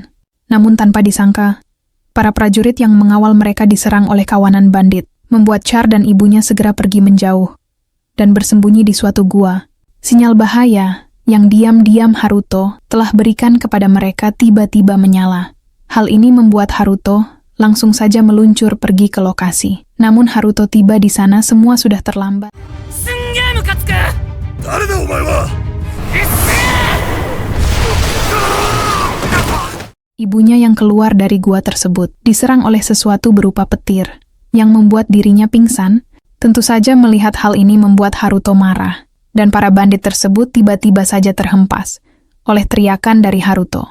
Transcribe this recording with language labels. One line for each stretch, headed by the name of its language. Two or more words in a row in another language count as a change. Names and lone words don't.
Indonesian: Namun tanpa disangka, para prajurit yang mengawal mereka diserang oleh kawanan bandit, membuat Char dan ibunya segera pergi menjauh dan bersembunyi di suatu gua. Sinyal bahaya yang diam-diam Haruto telah berikan kepada mereka tiba-tiba menyala. Hal ini membuat Haruto langsung saja meluncur pergi ke lokasi. Namun Haruto tiba di sana semua sudah terlambat.
Japanese: すんげえムカつく。誰だお前は。
Indonesian: Ibunya yang keluar dari gua tersebut diserang oleh sesuatu berupa petir yang membuat dirinya pingsan. Tentu saja melihat hal ini membuat Haruto marah. Dan para bandit tersebut tiba-tiba saja terhempas oleh teriakan dari Haruto.